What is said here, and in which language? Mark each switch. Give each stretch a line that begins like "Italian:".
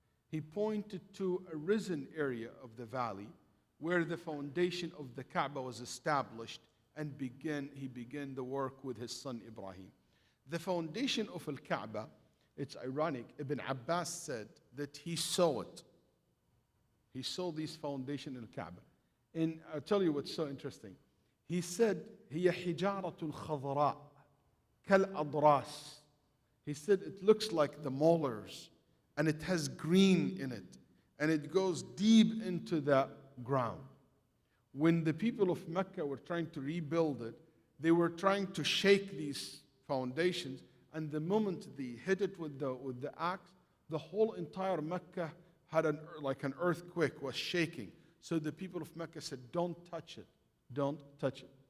English: He pointed to a risen area of the valley where the foundation of the Kaaba was established, and he began the work with his son Ibrahim. The foundation of Al-Kaaba, it's ironic, Ibn Abbas said that he saw it. He saw this foundation in Al-Kaaba. And I'll tell you what's so interesting. He said,
Arabic: هي حجارة الخضراء كالأضراس.
English: He said it looks like the molars, and it has green in it, and it goes deep into the ground. When the people of Mecca were trying to rebuild it, they were trying to shake these foundations, and the moment they hit it with the axe, the whole entire Mecca had like an earthquake was shaking. So the people of Mecca said, don't touch it. Don't touch it.